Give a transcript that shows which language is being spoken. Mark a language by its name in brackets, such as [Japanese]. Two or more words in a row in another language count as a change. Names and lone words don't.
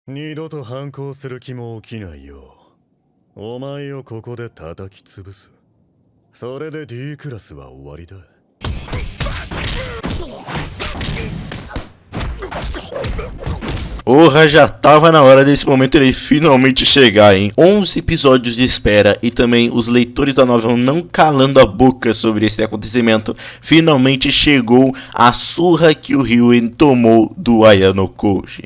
[Japanese] 二度と反抗する気も起きないよう、お前をここで叩き潰す。それで D クラスは終わりだ。 [Portuguese] Porra, já tava na hora desse momento ele finalmente chegar, hein? 11 episódios de espera e também os leitores da novela não calando a boca sobre esse acontecimento. Finalmente chegou a surra que o Ryuen tomou do Ayano Koji.